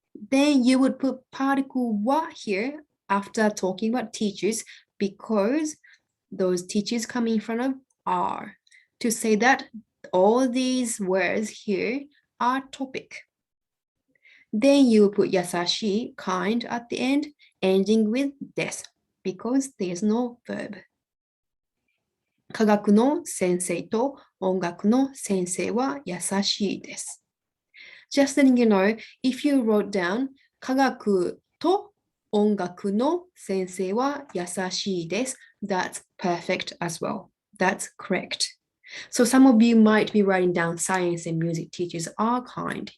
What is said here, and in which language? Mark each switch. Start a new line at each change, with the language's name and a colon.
English: Then you would put particle wa here after talking about teachers because those teachers come in front of are to say that all these words here are topic. Then you put yasashi, kind at the end, ending with desu because there's no verb.
Japanese: 科学の先生と音楽の先生は優しいです。
English: Just letting you know, if you wrote down
Japanese: 科学と音楽の先生は優しいです,
English: that's perfect as well. That's correct. So some of you might be writing down science and music teachers are kind.